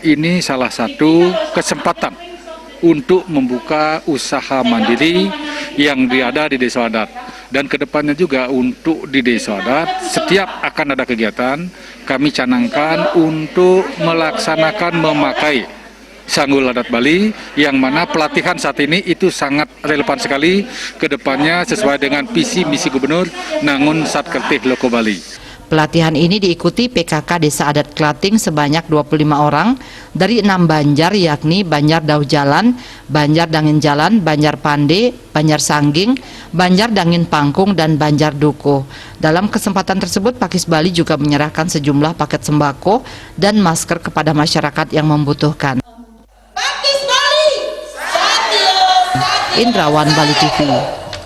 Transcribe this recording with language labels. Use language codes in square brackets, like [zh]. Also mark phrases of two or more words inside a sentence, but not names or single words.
[id] ini salah satu kesempatan untuk membuka usaha mandiri yang ada di desa adat dan kedepannya juga untuk di desa adat setiap akan ada kegiatan kami canangkan untuk melaksanakan memakai Sanggul Adat Bali yang mana pelatihan saat ini itu sangat relevan sekali ke depannya sesuai dengan visi misi gubernur Nangun Satkertih Loko Bali. Pelatihan ini diikuti PKK Desa Adat Klating sebanyak 25 orang dari 6 banjar yakni Banjar Dauh Jalan, Banjar Dangin Jalan, Banjar Pande, Banjar Sangging, Banjar Dangin Pangkung, dan Banjar Dukuh. Dalam kesempatan tersebut Pakis Bali juga menyerahkan sejumlah paket sembako dan masker kepada masyarakat yang membutuhkan. Indrawan Bali TV.